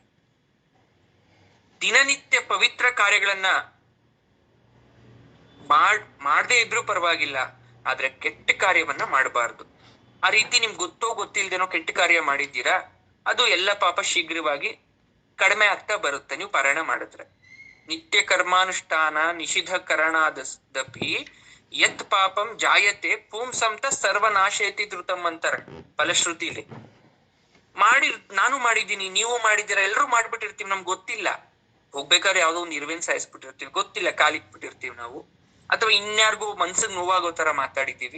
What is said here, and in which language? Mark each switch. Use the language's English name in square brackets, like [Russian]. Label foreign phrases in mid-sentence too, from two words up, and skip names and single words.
[Kannada] ದಿನನಿತ್ಯ ಪವಿತ್ರ ಕಾರ್ಯಗಳನ್ನ ಮಾಡದೇ ಇದ್ರೂ ಪರವಾಗಿಲ್ಲ, ಆದ್ರೆ ಕೆಟ್ಟ ಕಾರ್ಯವನ್ನ ಮಾಡಬಾರ್ದು. ಆ ರೀತಿ ನಿಮ್ಗೆ ಗೊತ್ತೋ ಗೊತ್ತಿಲ್ದೇನೋ ಕೆಟ್ಟ ಕಾರ್ಯ ಮಾಡಿದ್ದೀರಾ, ಅದು ಎಲ್ಲ ಪಾಪ ಶೀಘ್ರವಾಗಿ ಕಡಿಮೆ ಆಗ್ತಾ ಬರುತ್ತೆ ನೀವು ಪಾರಾಯಣ ಮಾಡಿದ್ರೆ. [Sanskrit] ನಿತ್ಯ ಕರ್ಮಾನುಷ್ಠಾನ ನಿಷಿಧ ಕರಣಾದಪಿ ಯತ್ ಪಾಪಂ ಜಾಯತೆ ಪುಂಸಂತ ಸರ್ವನಾಶಯತಿ ಧೃತಂ [Kannada] ಅಂತಾರೆ ಫಲಶ್ರುತಿಲಿ. ನಾನು ಮಾಡಿದ್ದೀನಿ, ನೀವು ಮಾಡಿದ್ದೀರಾ, ಎಲ್ರು ಮಾಡ್ಬಿಟ್ಟಿರ್ತೀವಿ, ನಮ್ಗೆ ಗೊತ್ತಿಲ್ಲ. ಹೋಗ್ಬೇಕಾದ್ರೆ ಯಾವ್ದೋ ಒಂದು ಇರುವೆನ್ ಸಾಯಿಸ್ಬಿಟ್ಟಿರ್ತೀವಿ, ಗೊತ್ತಿಲ್ಲ, ಕಾಲಿಕ್ಬಿಟ್ಟಿರ್ತೀವಿ ನಾವು, ಅಥವಾ ಇನ್ಯಾರಿಗೂ ಮನ್ಸಿಗೆ ನೋವಾಗೋ ತರ ಮಾತಾಡಿದ್ದೀವಿ.